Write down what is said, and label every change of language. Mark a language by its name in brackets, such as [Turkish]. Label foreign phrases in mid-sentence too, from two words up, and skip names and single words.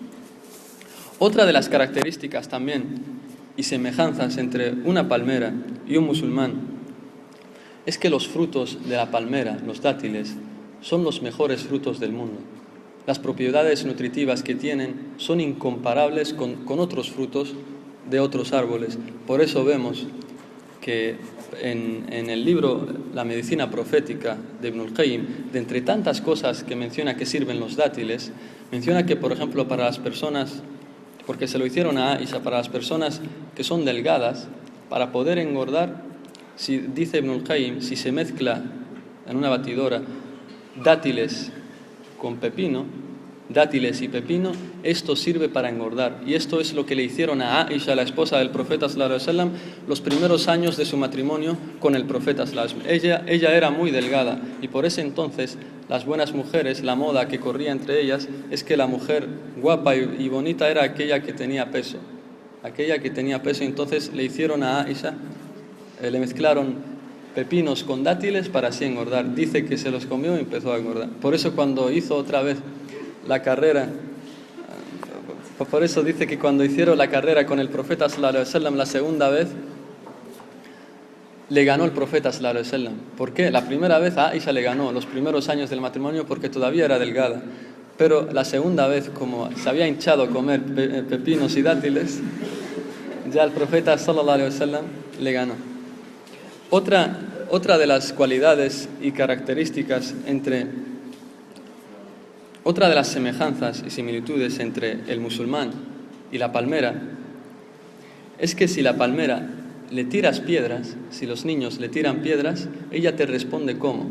[Spanish] Otra de las características también y semejanzas entre una palmera y un musulmán es que los frutos de la palmera, los dátiles, son los mejores frutos del mundo. Las propiedades nutritivas que tienen son incomparables con otros frutos de otros árboles. Por eso vemos que en el libro La medicina profética de Ibn al-Qayyim, de entre tantas cosas que menciona que sirven los dátiles, menciona que, por ejemplo, para las personas, porque se lo hicieron a Aisha, para las personas que son delgadas, para poder engordar, dice Ibn al-Qayyim, si se mezcla en una batidora dátiles y pepino, esto sirve para engordar. Y esto es lo que le hicieron a Aisha, la esposa del profeta [Arabic] صلى الله عليه وسلم, [Spanish] los primeros años de su matrimonio con el profeta [Arabic] صلى الله عليه وسلم. [Spanish] Ella era muy delgada, y por ese entonces las buenas mujeres, la moda que corría entre ellas es que la mujer guapa y bonita era aquella que tenía peso. Entonces le hicieron a Aisha, le mezclaron pepinos con dátiles para así engordar. Dice que se los comió y empezó a engordar. Por eso cuando hizo otra vez la carrera, por eso dice que cuando hicieron la carrera con el profeta [Arabic] صلى الله عليه وسلم [Spanish] la segunda vez, le ganó el profeta [Arabic] صلى الله عليه وسلم. [Spanish] ¿Por qué? La primera vez a Aisha le ganó los primeros años del matrimonio porque todavía era delgada, pero la segunda vez, como se había hinchado a comer pepinos y dátiles, ya el profeta [Arabic] صلى الله عليه وسلم [Spanish] le ganó. Otra de las cualidades y características otra de las semejanzas y similitudes entre el musulmán y la palmera es que si la palmera le tiras piedras, si los niños le tiran piedras, ella te responde ¿cómo?